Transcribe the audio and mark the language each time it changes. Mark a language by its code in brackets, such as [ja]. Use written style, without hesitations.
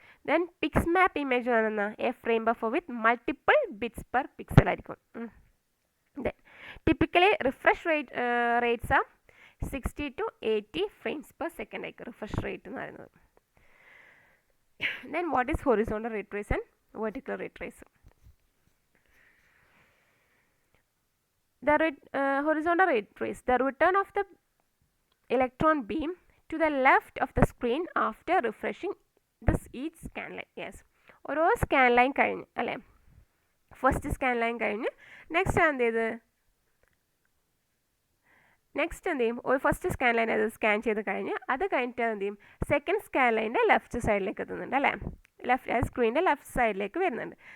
[ml] Then pics മാപ്പ് image എന്ന് പറയുന്നത് [en] a frame buffer with multiple bits per pixel [ml] ആയിരിക്കും. Then typically refresh rates ആ [en] 60 to 80 frames per second [ml] ആയിരിക്കും refresh rate എന്ന് പറയുന്നത്. [en] Then what is horizontal ray trace and vertical ray trace? The horizontal ray trace, the return of the electron beam to the left of the screen after refreshing each scan line. [ml] Yes, ഓരോ scan line കഴിഞ്ഞ് അല്ലേ, first scan line കഴിഞ്ഞ് next എന്ത് ചെയ്യും, ഒരു first scan line അത് scan ചെയ്ത് കഴിഞ്ഞ് അത് കഴിഞ്ഞിട്ട് എന്ത് ചെയ്യും, സെക്കൻഡ് സ്കാൻ ലൈൻ്റെ ലെഫ്റ്റ് സൈഡിലേക്ക് എത്തുന്നുണ്ട് അല്ലേ, സ്ക്രീനിൻ്റെ ലെഫ്റ്റ് സൈഡിലേക്ക് വരുന്നുണ്ട്.